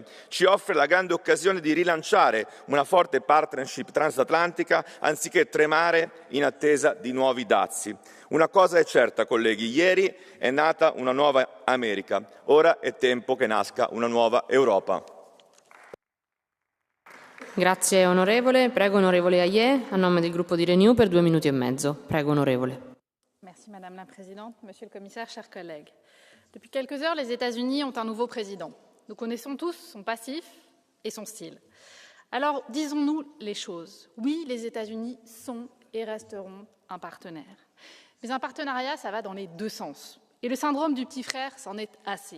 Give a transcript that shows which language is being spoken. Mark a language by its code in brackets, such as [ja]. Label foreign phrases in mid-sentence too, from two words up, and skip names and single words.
[it] Ci offre la grande occasione di rilanciare una forte partnership transatlantica anziché tremare in attesa di nuovi dazi. Una cosa è certa, colleghi, ieri è nata una nuova America, ora è tempo che nasca una nuova Europa. Grazie onorevole. Prego onorevole Hayet a nome del gruppo di Renew per 2 minuti e mezzo. Prego onorevole. [fr] Merci Madame la Présidente, Monsieur le Commissaire, chers collègues. Depuis quelques heures, les États-Unis ont un nouveau président. Nous connaissons tous son passif et son style. Alors, disons-nous les choses. Oui, les États-Unis sont et resteront un partenaire. Mais un partenariat, ça va dans les deux sens. Et le syndrome du petit frère, c'en est assez.